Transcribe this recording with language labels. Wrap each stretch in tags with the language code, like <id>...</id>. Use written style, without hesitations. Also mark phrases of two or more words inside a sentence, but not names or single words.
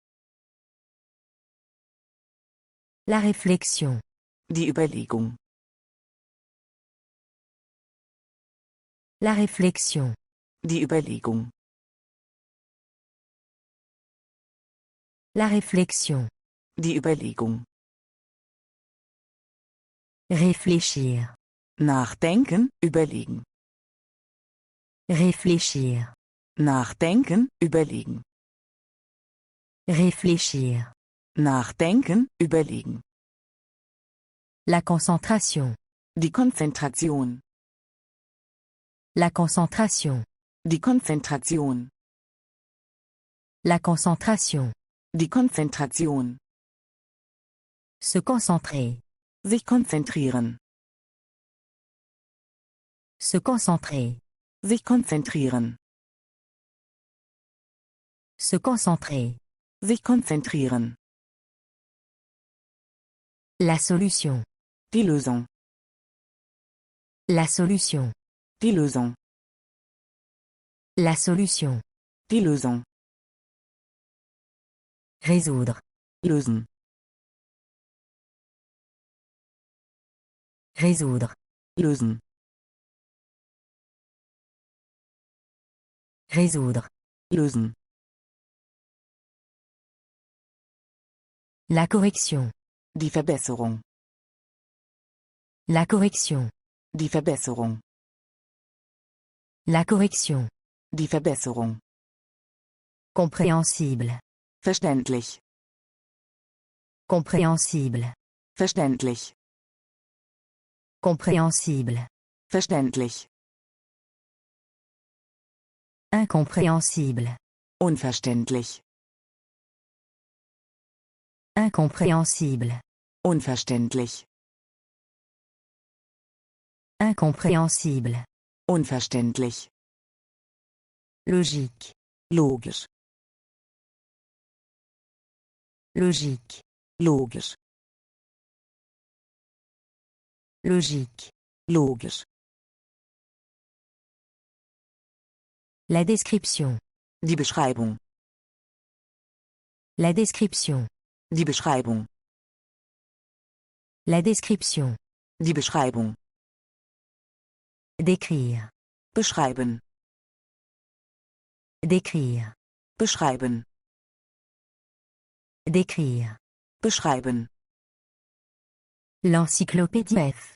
<fr>La réflexion.</fr> <de>Die Überlegung.</de> <fr>La réflexion.</fr> <de>Die Überlegung.</de> <fr>La réflexion.</fr> <de>Die Überlegung.</de> <fr>Réfléchir.</fr> <de>Nachdenken, überlegen.</de> <fr>Réfléchir.</fr> <de>Nachdenken, überlegen.</de> <fr>Réfléchir.</fr> <de>Nachdenken, überlegen.</de> <fr>La concentration.</fr> <de>Die Konzentration.</de> <fr>La concentration.</fr> <de>Die Konzentration.</de> <fr>La concentration.</fr> <de>Die Konzentration.</de> <fr>Se concentrer.</fr> <de>Sich konzentrieren.</de> <fr>Se concentrer.</fr> <de>Sich konzentrieren.</de> <fr>Se concentrer.</fr> <de>Sich konzentrieren.</de> <fr>La solution.</fr> <de>Die Lösung.</de> <fr>La solution.</fr> <de>Die Lösung.</de> <fr>La solution.</fr> <de>Die Lösung.</de> <fr>Résoudre.</fr> <de>Lösen.</de> <fr>Résoudre.</fr> <de>Lösen.</de> <fr>Résoudre.</fr> <de>Lösen.</de> <fr>La correction.</fr> <de>Die Verbesserung.</de> <fr>La correction.</fr> <de>Die Verbesserung.</de> <fr>La correction.</fr> <de>Die Verbesserung.</de> <fr>Compréhensible.</fr> <de>Verständlich.</de> <fr>Compréhensible.</fr> <de>Verständlich.</de> <fr>Compréhensible.</fr> <de>Verständlich.</de> <fr>Incompréhensible.</fr> <de>Unverständlich.</de> <fr>Incompréhensible.</fr> <de>Unverständlich.</de> <fr>Incompréhensible.</fr> <de>Unverständlich.</de> <fr>Logique.</fr> <de>Logisch.</de> <fr>Logique.</fr> <de>Logisch.</de> <fr>Logique.</fr> <de>Logisch.</de> <fr>La description.</fr> <de>Die Beschreibung.</de> <fr>La description.</fr> <de>Die Beschreibung.</de> <fr>La description.</fr> <de>Die Beschreibung.</de> <fr>Décrire.</fr> <de>Beschreiben.</de> <fr>Décrire.</fr> <de>Beschreiben.</de> <fr>Décrire.</fr> <de>Beschreiben.</de> <fr>L'encyclopédie F.</fr>